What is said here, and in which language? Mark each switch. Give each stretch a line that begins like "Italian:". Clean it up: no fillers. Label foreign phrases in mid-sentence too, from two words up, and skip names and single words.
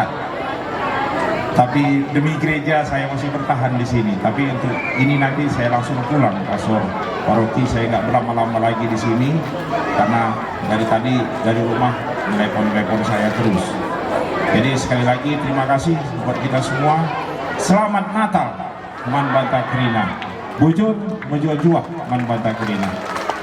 Indonesian: Tapi demi gereja saya masih bertahan di sini. Tapi untuk ini nanti saya langsung pulang, Pastor. Paroki saya nggak berlama-lama lagi di sini karena dari tadi dari rumah telepon saya terus. Jadi sekali lagi terima kasih buat kita semua. Selamat Natal,
Batak Karo: Man Banta Krina. Bujur, juah Man Banta Krina.